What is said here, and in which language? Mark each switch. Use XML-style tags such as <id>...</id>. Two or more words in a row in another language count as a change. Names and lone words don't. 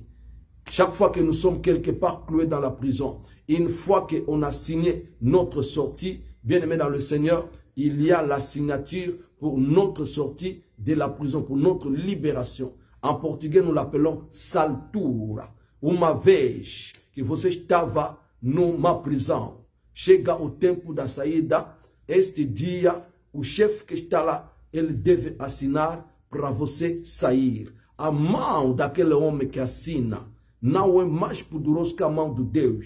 <fr>Chaque fois que nous sommes quelque part cloués dans la prison, une fois qu'on a signé notre sortie, bien-aimé dans le Seigneur, il y a la signature pour notre sortie de la prison, pour notre libération. En portugais, nous l'appelons saltura.</fr> <pt>Uma vez que você estava numa prisão, chega o tempo da saída, este dia, o chefe que está lá, ele deve assinar para você sair. A mão daquele homem que assina não é mais poderoso que a mão de Deus.</pt>